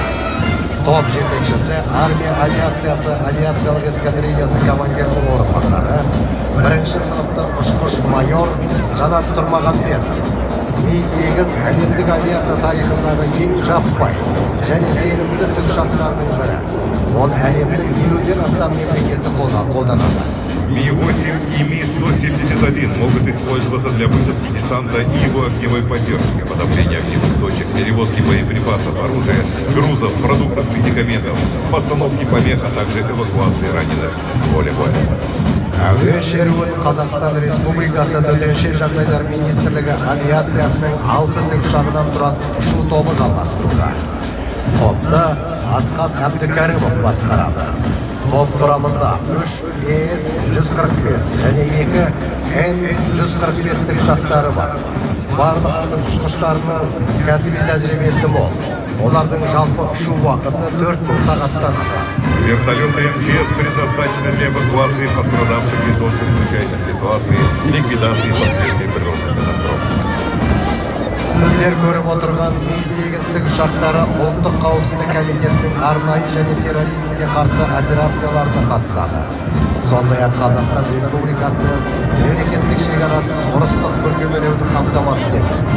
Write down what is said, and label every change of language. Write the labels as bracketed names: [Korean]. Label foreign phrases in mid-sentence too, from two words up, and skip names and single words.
[Kazakh] Топ жетекшісі армия авиациясы авиациялық эскадрильясы командирінің орынбасары, бірінші сыныпты ұшқыш майор Жанат Тұрмағанбетов. Ми-8 әлемдік авиация тарихындағы ең жаппай және сенімді тікұшақтардың бірі. Ол әлемнің 50-ден астам мемлекеті қолданады. [Russian] Ми-8 и Ми-171 могут использоваться для высадки десанта и его огневой поддержки, подавления огневых точек, перевозки боеприпасов, оружия, грузов, продуктов, медикаментов, постановки помех, а также эвакуации раненых с поля боя. [Kazakh] Әуе шеруін Қазақстан Республикасы Төтенше жағдайлар министрлігі авиациясының 6 тікұшағынан тұратын ұшу тобы жалғастыруда. Топты Асхат Әбдікәрімов басқарады. Топ құрамында 3 ЕС-145 және 2 Н-145 тікұшақтары бар. Барлық ұшқыштарының кәсіби тәжірибесі мол. Олардың жалпы ұшу уақыты 4000 сағаттан асады. [Russian] Вертолеты МЧС предназначены для эвакуации пострадавших из зон чрезвычайных ситуаций, ликвидации последствий природных катастроф. [Kazakh] Сіздер көріп отырған Ми-8 тікұшақтары ұлттық қауіпсіздік комитетінің арнайы және терроризмге қарсы операцияларына қатысады. Сондай-ақ Қазақстан Республикасының мемлекеттік шекарасын ұрыстық бүркемелеуді қамтамасыз етеді.